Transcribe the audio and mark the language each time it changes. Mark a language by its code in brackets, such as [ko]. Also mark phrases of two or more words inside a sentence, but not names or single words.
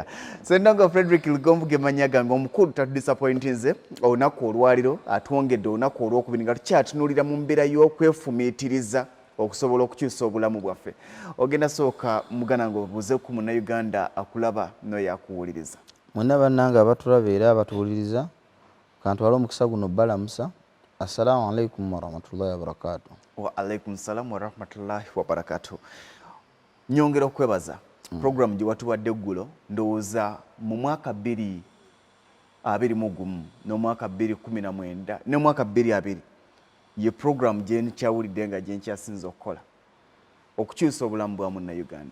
[lg] Sendanga Frederick Lugombu gemanya gange omukulu tadisappointinze olunaku olwaliro atwongedde olunaku olwokubiri nga tukyatunuulira mu mbeera y'okwefumiitiriza okusobola okukyusa obulamu bwaffe. Ogenda sooka mugana ng'obuuze ku munnayuganda akulaba n'oyakuwuliriza. Mwenna bannange abatulaba era abatuwuliriza kantwala omukisa guno balamusa. [ar] السلام عليكم ورحمة الله وبركاته. وعليكم السلام ورحمة الله وبركاته. [lg] Nyongera okwebaza program gye watuwadde eggulo ndowooza mu mwaka 2021 n'omwaka 2019 n'omwaka 2020 ye program gye nkyawulidde nga gye nkyasinza okukola okukyusa obulamu bwa munnayuganda.